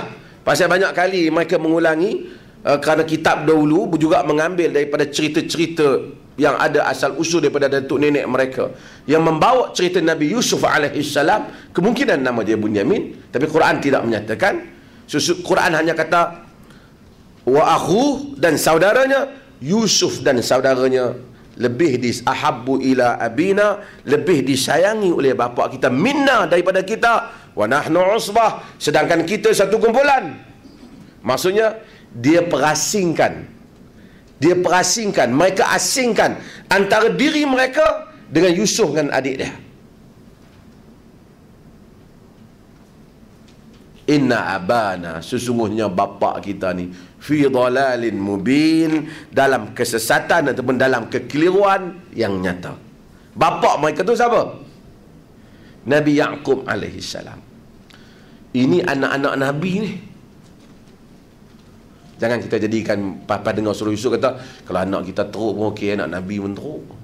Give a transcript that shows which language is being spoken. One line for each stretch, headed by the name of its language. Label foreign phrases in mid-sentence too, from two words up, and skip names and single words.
Malay: Pasal banyak kali mereka mengulangi, kerana kitab dahulu juga mengambil daripada cerita-cerita yang ada asal usul daripada datuk nenek mereka yang membawa cerita Nabi Yusuf alaihissalam. Kemungkinan nama dia Bunyamin, tapi Quran tidak menyatakan. Quran hanya kata
Arabic: وأخو
Malay: dan saudaranya, Yusuf dan saudaranya lebih
Arabic: أحب إلى أبينا,
Malay: lebih disayangi oleh bapa kita, minna daripada kita,
Arabic: ونحن عصبة,
Malay: sedangkan kita satu kumpulan. Maksudnya dia perasingkan, mereka asingkan antara diri mereka dengan Yusuf dengan adik dia.
Arabic: إن أبانا,
Malay: sesungguhnya bapa kita ni
Arabic: في ضلال مبين,
Malay: dalam kesesatan ataupun dalam kekeliruan yang nyata. Bapa mereka tu siapa? Nabi Yaqub alaihi salam. Ini anak-anak Nabi ni. Jangan kita jadikan papa dengar suruh Yusuf kata kalau anak kita teruk pun okey, anak Nabi pun teruk.